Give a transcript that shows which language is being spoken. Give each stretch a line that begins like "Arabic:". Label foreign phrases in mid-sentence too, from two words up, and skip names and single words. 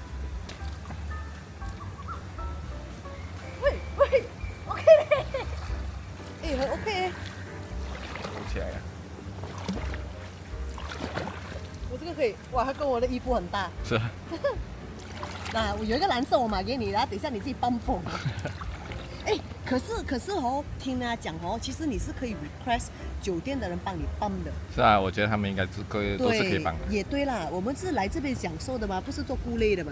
Chinese: 喂 ，OK 嘞，哎，很 OK。浮起來了。我這個可以，哇，它跟我的衣服很搭。是啊。那我有一個藍色，我買給你，然後等一下你自己幫縫。哎，可是哦，聽人家講哦，其實你是可以 request 酒店的人幫你幫的。是啊，我覺得他們應該都是可以幫的。也對啦，我們是來這邊享受的嘛，不是做顧類的嘛。